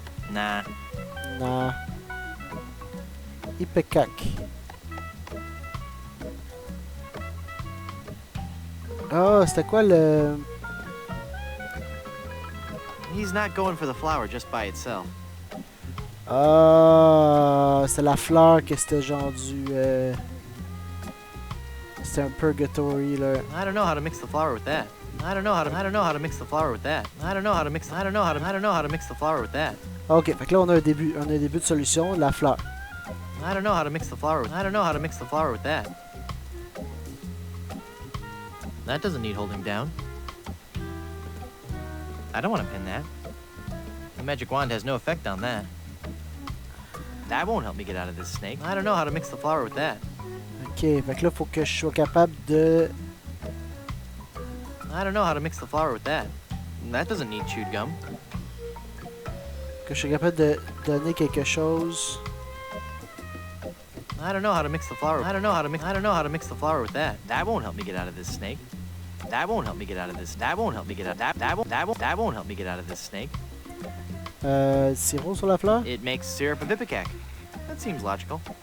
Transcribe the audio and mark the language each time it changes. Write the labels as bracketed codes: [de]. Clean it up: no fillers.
[en] Nah. [fr] Non. Ipecac. Oh, c'était quoi le... [en] He's not going for the flower just by itself. [fr] Ah, c'est la fleur que c'était genre du... C'était un purgatory, là. [en] I don't know how to mix the flower with that. I don't know how to mix the flower with that. I don't know how to mix the flower with that. [fr] Ok, fait que là on a un début de solution, la fleur. [en] I don't know how to mix the flower. I don't know how to mix the flower with that. That doesn't need holding down. I don't want to pin that. The magic wand has no effect on that. That won't help me get out of this snake. I don't know how to mix the flower with that. [fr] Ok, fait que là faut que je sois capable de... [en] I don't know how to mix the flower with that. That doesn't need chewed gum. [fr] Que je sois capable de donner quelque chose. [en] I don't know how to mix the flower. I don't know how to mix the flower with that. That won't help me get out of this snake. That won't help me get out of this. That won't help me get out. That won't help me get out of this snake. [fr] Sirop sur la fleur? [en] It makes syrup of ipecac. That seems logical.